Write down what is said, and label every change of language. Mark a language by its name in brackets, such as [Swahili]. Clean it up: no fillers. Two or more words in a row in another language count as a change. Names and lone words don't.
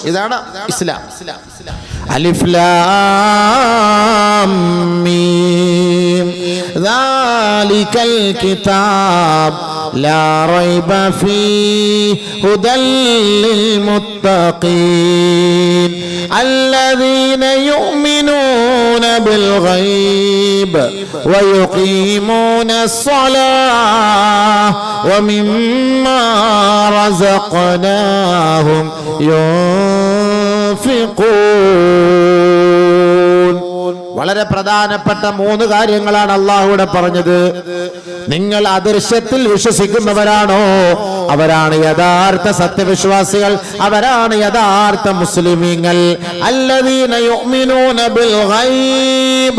[Malayalam] ഇതാണ് ഇസ്ലാം. [Arabic] ألف لام ميم ذلك الكتاب لا ريب فيه هدى للمتقين الذين يؤمنون بالغيب ويقيمون الصلاة ومما رزقناهم ينفقون. [Malayalam] വളരെ പ്രധാനപ്പെട്ട 3 കാര്യങ്ങളാണ് അള്ളാഹുവിടെ പറഞ്ഞത്. നിങ്ങൾ അദൃശ്യത്തിൽ വിശ്വസിക്കുന്നവരാണോ, അവരാണ് യഥാർത്ഥ സത്യവിശ്വാസികൾ, അവരാണ് യഥാർത്ഥ മുസ്ലിമീങ്ങൾ. [Arabic] الذين يؤمنون بالغيب.